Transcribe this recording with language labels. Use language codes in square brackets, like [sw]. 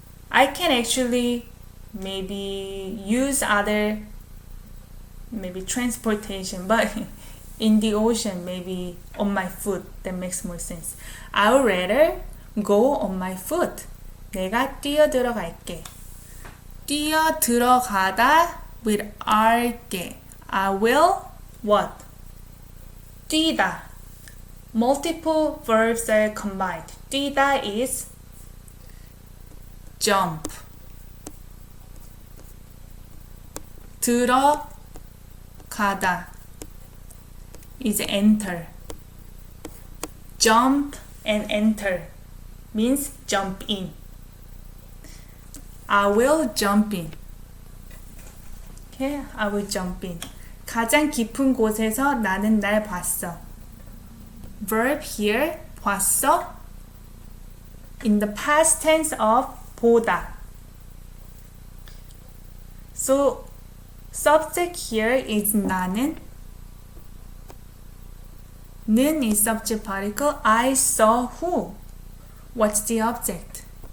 [en] I can actually maybe use other maybe transportation, but in the ocean maybe on my foot. That makes more sense. I would rather go on my foot. [ko] 내가 뛰어 들어갈게. 뛰어 들어가다 with 알게. [en] I will what? 뛰다. Multiple verbs are combined. 뛰다 is jump. 들어가다 is enter. Jump and enter means jump in. I will jump in. Okay, I will jump in. [ko] 가장 깊은 곳에서 나는 날 봤어. [en] Verb here, 봤어. In the past tense of 보다. So, subject here is 나는. 는 is subject particle. I saw who? What's the object?